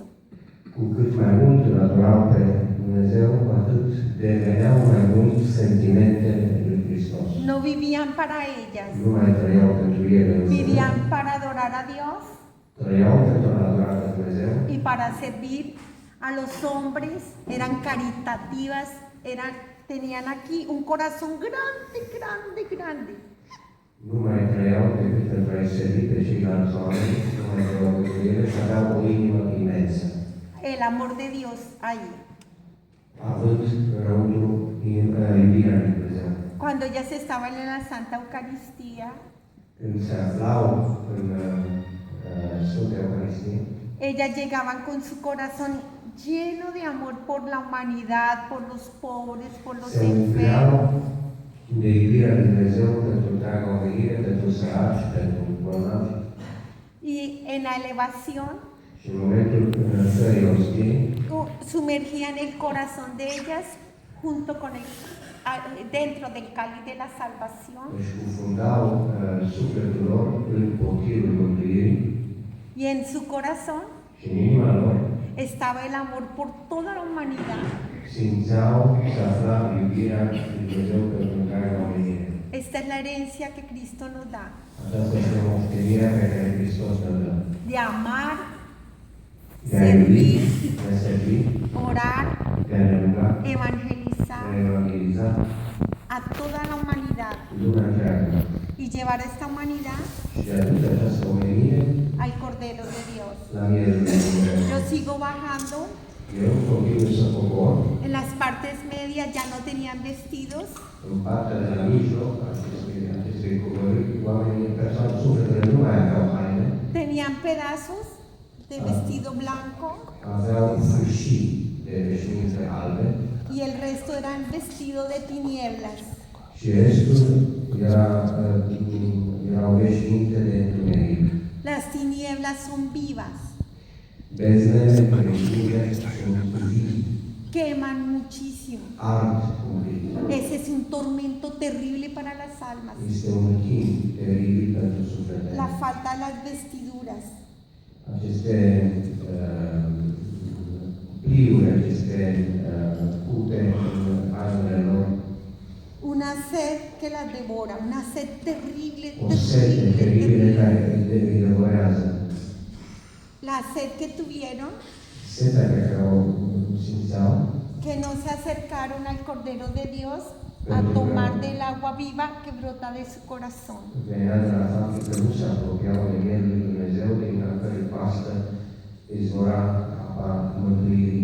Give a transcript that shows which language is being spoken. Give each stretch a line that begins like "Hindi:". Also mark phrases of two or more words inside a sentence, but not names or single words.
Romanian: Cu cât mai mult îl adorau pe Dumnezeu, cu atât deveneau mai mult sentimentele lui Hristos.
Spanish: No vivían para ellas,
Romanian: Nu mai trăiau pentru ele, însă
Spanish: vivían para adorar a Dios
Romanian: trăiau pentru a adora pe Dumnezeu
Spanish: y para servir a los hombres, eran caritativas, tenían aquí un corazón grande, grande, grande.
Romanian: nu mai trăiau decât pentru a-i servi pe ceilalți oameni, nu mai trăiau pentru ele și aveau o inimă imensă,
Spanish: El amor de Dios ahí.
Romanian: având înăuntru iubirea lui Dumnezeu.
Spanish: Cuando ellas estaban en la Santa Eucaristía,
Romanian: Când se aflau în Sfânta Eucaristie,
Spanish: ellas llegaban con su corazón lleno de amor por la humanidad, por los pobres, por los
Romanian: se umpleau
Spanish: enfermos.
Romanian: de iubirea lui Dumnezeu pentru întreaga omenire, pentru săraci, pentru bolnavi.
Spanish: Y en la elevación
Romanian: Și în momentul înălțării ostiei,
Spanish: sumergían el corazón de ellas junto con dentro del cáliz de la salvación.
Romanian: își cufundau sufletul lor în potirul mântuirii
Spanish: Y en su corazón
Romanian: și în inima lor
Spanish: estaba el amor por toda la humanidad.
Romanian: simțeau, se afla iubirea lui Dumnezeu pentru întreaga omenire.
Spanish: Esta es la herencia que Cristo nos da.
Romanian: Aceasta este moștenirea pe care Hristos ne-o dă.
Spanish: de amar,
Romanian: De a iubi,
Spanish: servir,
Romanian: de a servi,
Spanish: orar,
Romanian: de a ne ruga, de a
Spanish: evangelizar
Romanian: evangeliza
Spanish: a toda la humanidad
Romanian: lumea întreagă
Spanish: y llevar a esta humanidad
Romanian: și de a duce această omenire
Spanish: al Cordero de Dios.
Romanian: la mielul lui Dumnezeu.
Spanish: Yo sigo bajando.
Romanian: Eu continui să cobor
Spanish: En las partes medias ya no tenían vestidos,
Romanian: în partea de la mijloc a acestei coborâri, oamenii, persoane, sufletele nu mai aveau haine,
Spanish: tenían pedazos de vestido blanco
Romanian: aveau fâșii de veșminte albe
Spanish: y el resto eran vestido de tinieblas.
Romanian: și restul erau veșminte de întuneric.
Spanish: Las tinieblas son vivas,
Romanian: Beznele creștine sunt vii,
Spanish: queman muchísimo.
Romanian: ard cumplit.
Spanish: Ese es un tormento terrible para las almas.
Romanian: Este un chin teribil pentru sufletele.
Spanish: La falta de las vestiduras.
Romanian: Aceste pliuri, aceste cute în hainele lor,
Spanish: Una sed que las devora, una sed terrible,
Romanian: o sete teribile
Spanish: terrible.
Romanian: care îi devorează.
Spanish: La sed que tuvieron,
Romanian: Setea pe care o simțeau,
Spanish: que no se acercaron al Cordero de Dios a tomar del agua viva que brota de su corazón.
Romanian: venea de la faptul că nu se apropiau de mielul lui Dumnezeu, din care pastă izvora apa mântuirii.